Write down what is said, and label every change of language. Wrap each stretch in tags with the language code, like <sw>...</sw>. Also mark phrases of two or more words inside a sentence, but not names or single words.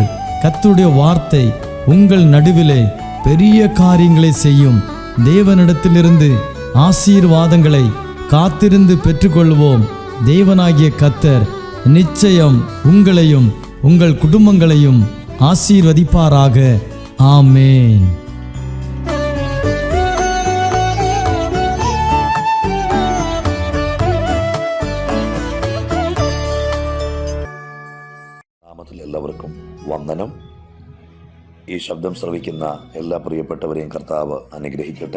<ta>கர்த்தருடைய வார்த்தை உங்கள் நடுவிலே பெரிய காரியங்களை செய்யும். தேவனிடத்திலிருந்து ஆசீர்வாதங்களை காத்திருந்து பெற்றுக்கொள்வோம். தேவனாகிய கர்த்தர் நிச்சயம் உங்களையும் உங்கள் குடும்பங்களையும் ஆசீர்வதிப்பாராக. ஆமேன்.</ta> <ml>എല്ലാവർക്കും വന്ദനം. ഈ ശബ്ദം ശ്രവിക്കുന്ന എല്ലാ പ്രിയപ്പെട്ടവരെയും കർത്താവ് അനുഗ്രഹിക്കട്ടെ.</ml>